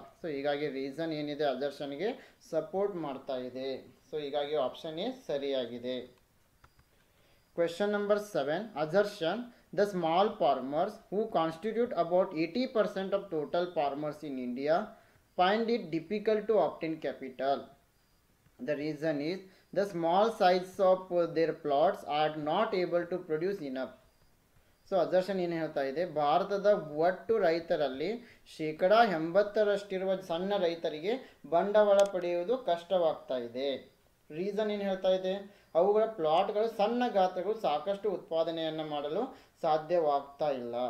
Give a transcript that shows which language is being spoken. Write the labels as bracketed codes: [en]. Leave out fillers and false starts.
[kn] So ಹೀಗಾಗಿ reason ಏನಿದೆ ಅಜರ್ಷನ್ಗೆ support ಮಾಡ್ತಾ ಇದೆ. ಸೊ ಹೀಗಾಗಿ ಆಪ್ಷನ್ ಎ ಸರಿಯಾಗಿದೆ. [en] Question number 7. Assertion, the small farmers who constitute about 80% of total farmers in India find it difficult to obtain capital. The reason is the small size of their plots are not able to produce enough. [kn] So assertion ಏನು ಹೇಳ್ತಾ ಇದೆ, ಭಾರತದ ಒಟ್ಟು ರೈತರಲ್ಲಿ 80% ಸಣ್ಣ ರೈತರಿಗೆ ಬಂಡವಾಳ ಪಡೆಯುವುದು ಕಷ್ಟವಾಗ್ತಾ ಇದೆ. ರೀಸನ್ ಏನು ಹೇಳ್ತಾ ಇದೆ, ಅವುಗಳ ಪ್ಲಾಟ್ಗಳು ಸಣ್ಣ ಗಾತ್ರಗಳು ಸಾಕಷ್ಟು ಉತ್ಪಾದನೆಯನ್ನು ಮಾಡಲು ಸಾಧ್ಯವಾಗ್ತಾ ಇಲ್ಲ.